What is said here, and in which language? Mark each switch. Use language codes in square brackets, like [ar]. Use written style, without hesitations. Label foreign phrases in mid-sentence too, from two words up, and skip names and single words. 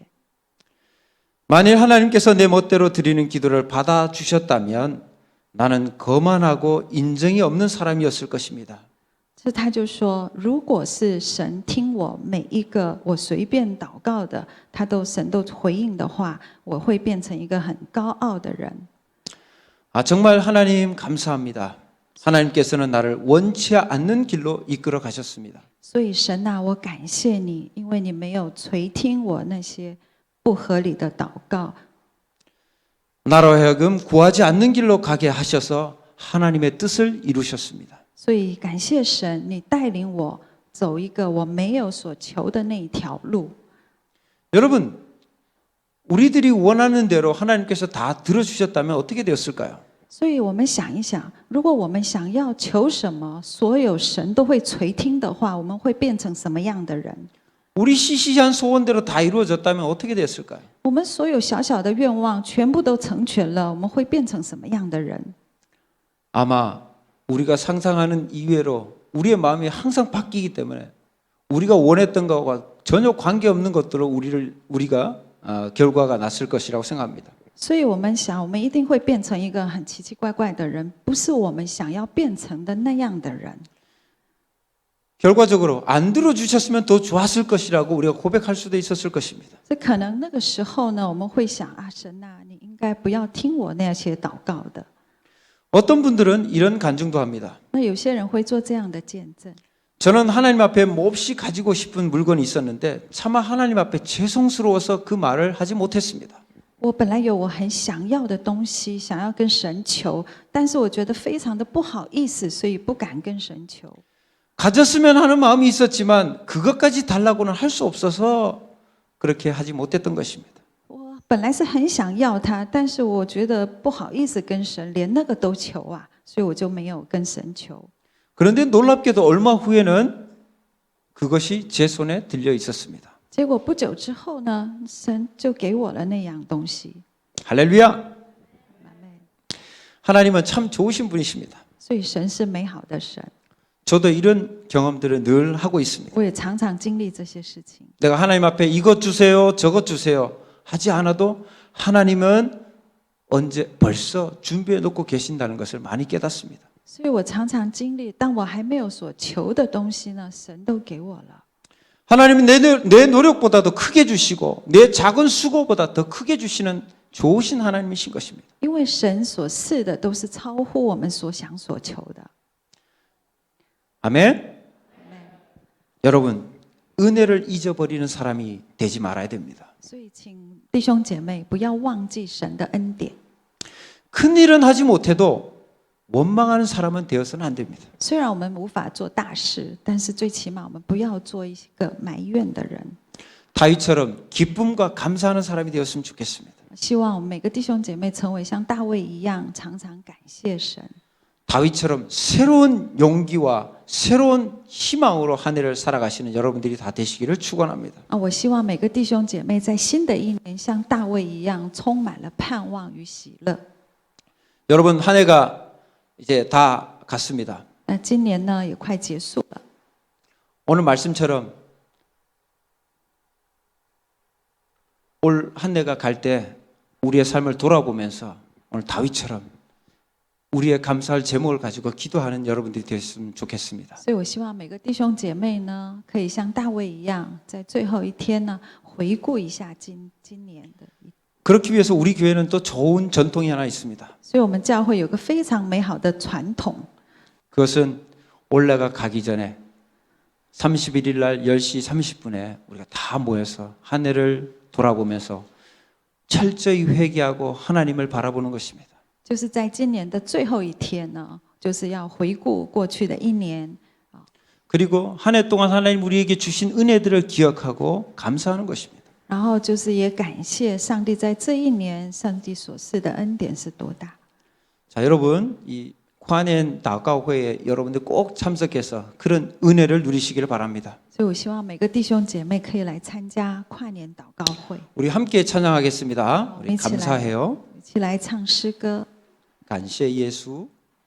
[ko] 만일 하나님께서 내 멋대로 드리는 기도를 받아주셨다면 나는 거만하고 인정이 없는 사람이었을 것입니다. [zh] 所以他就说，如果是神听我每一个我随便祷告的，神都回应的话，我会变成一个很高傲的人。 [ko] 정말 하나님 감사합니다. 하나님께서는 나를 원치 않는 길로 이끌어 가셨습니다. [zh] 所以神啊，我感谢你，因为你没有垂听我那些不合理的祷告。 [ko] 나로 하여금 구하지 않는 길로 가게 하셔서 하나님의 뜻을 이루셨습니다. [zh] 所以感谢神，你带领我走一个我没有所求的那一条路。 [ko] 여러분, 우리들이 원하는 대로 하나님께서 다 들어주셨다면 어떻게 되었을까요? [zh] 所以我们想一想，如果我们想要求什么，所有神都会垂听的话，我们会变成什么样的人？ [ko] 우리 시시한 소원대로 다 이루어졌다면 어떻게 됐을까요? [zh] 我们所有小小的愿望全部都成全了，我们会变成什么样的人？ [ko] 아마 우리가 상상하는 이외로 우리의 마음이 항상 바뀌기 때문에 우리가 원했던 것과 전혀 관계없는 것들로 우리가 결과가 났을 것이라고 생각합니다. [zh] 所以我们想，我们一定会变成一个很奇奇怪怪的人，不是我们想要变成的那样的人。 [ko] 결과적으로 안 들어주셨으면 더 좋았을 것이라고 우리가 고백할 수도 있었을 것입니다. [zh] 所以可能那个时候呢，我们会想啊，神啊，你应该不要听我那些祷告的。 [ko] 어떤 분들은 이런 간증도 합니다. [zh] 那有些人会做这样的见证。 [ko] 저는 하나님 앞에 몹시 가지고 싶은 물건이 있었는데 차마 하나님 앞에 죄송스러워서 그 말을 하지 못했습니다. [zh] 我本来有我很想要的东西，想要跟神求，但是我觉得非常的不好意思，所以不敢跟神求。 [ko] 가졌으면 하는 마음이 있었지만 그것까지 달라고는 할 수 없어서 그렇게 하지 못했던 것입니다. [zh] 我本来是很想要它，但是我觉得不好意思跟神，连那个都求啊，所以我就没有跟神求。 [ko] 그런데 놀랍게도 얼마 후에는 그것이 제 손에 들려 있었습니다. [zh] 结果不久之后呢，神就给我了那样东西。 [ko] 할렐루야! 하나님은 참 좋으신 분이십니다. [zh] 所以神是美好的神， [ko] 저도 이런 경험들을 늘 하고 있습니다. [zh] 我也常常经历这些事情。 [ko] 내가 하나님 앞에 이것 주세요, 저것 주세요 하지 않아도 하나님은 언제 벌써 준비해 놓고 계신다는 것을 많이 깨닫습니다. [zh] 所以我常常经历，当我还没有所求的东西呢，神都给我了。 [ko] 하나님은 내 노력보다도 크게 주시고 내 작은 수고보다 더 크게 주시는 좋으신 하나님이신 것입니다. [zh] 因为神所赐的都是超乎我们所想所求的。 [ko] 아멘. 여러분, 은혜를 잊어버리는 사람이 되지 말아야 됩니다. [zh] 所以，请弟兄姐妹不要忘记神的恩典。 [ko] 큰 일은 하지 못해도 원망하는 사람은 되어서는 안 됩니다. [zh] 虽然我们无法做大事，但是最起码我们不要做一个埋怨的人。 [ko] 다윗처럼 기쁨과 감사하는 사람이 되었으면 좋겠습니다. [zh] 希望我们每个弟兄姐妹成为像大卫一样，常常感谢神。 [ko] 다윗처럼 새로운 용기와 새로운 희망으로 한 해를 살아가시는 여러분들이 다 되시기를 축원합니다. [zh] 我希望每个弟兄姐妹在新的一年像大卫一样，充满了盼望与喜乐。 [ko] 여러분 한 해가 이제 다 갔습니다. [zh] 那今年呢也快结束了。 [ko] 오늘 말씀처럼 올 한 해가 갈 때 우리의 삶을 돌아보면서 오늘 다윗처럼 우리의 감사할 제목을 가지고 기도하는 여러분들이 되었으면 좋겠습니다. [zh] 所以我希望每个弟兄姐妹呢，可以像大卫一样，在最后一天呢，回顾一下今年的。 [ko] 그렇기 위해서 우리 교회는 또 좋은 전통이 하나 있습니다. [zh] 所以我们教会有个非常美好的传统， [ko] 그것은 올해가 가기 전에 31일 날 10시 30분에 우리가 다 모여서 한 해를 돌아보면서 철저히 회개하고 하나님을 바라보는 것입니다. [zh] 就是在今年的最后一天呢，就是要回顾过去的一年， [ko] 그리고 한 해 동안 하나님 우리에게 주신 은혜들을 기억하고 감사하는 것입니다. [zh] 然后就是也感谢上帝在这一年上帝所赐的恩典是多大。 [ko] 자, 여러분 이 [zh] 跨年祷告会 [ko] 에 여러분들 꼭 참석해서 그런 은혜를 누리시기를 바랍니다. [zh] 所以我希望每个弟兄姐妹可以来参加跨年祷告会， [ko] 우리 함께 찬양하겠습니다. 우리 감사해요. [zh] 一起来唱诗歌。 [ko] 감사 예수.